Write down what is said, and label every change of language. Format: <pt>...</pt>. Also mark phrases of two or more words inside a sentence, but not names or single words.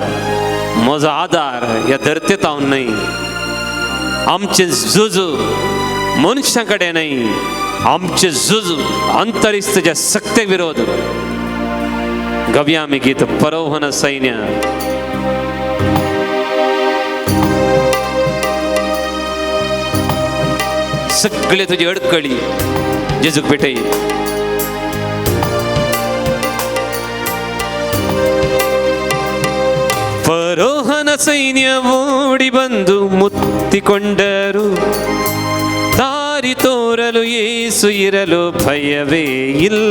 <kok>म्हजो आदार ह्या धरते तावन न्हय, आमचे झुज मनशां कडेन न्हय, आमचे झुज अंतरिस्ताच्या सक्ते विरोध. गव्या आमी गीत परोहन सैन्य. सगळे तुजी अडकळी जेजूक भेटय.</kok> <kn>ಪರೋಹನ ಸೈನ್ಯ ಓಡಿ ಬಂದು ಮುತ್ತಿಕೊಂಡರು, ದಾರಿ ತೋರಲು ಯೇಸು ಇರಲು ಭಯವೇ ಇಲ್ಲ.</kn>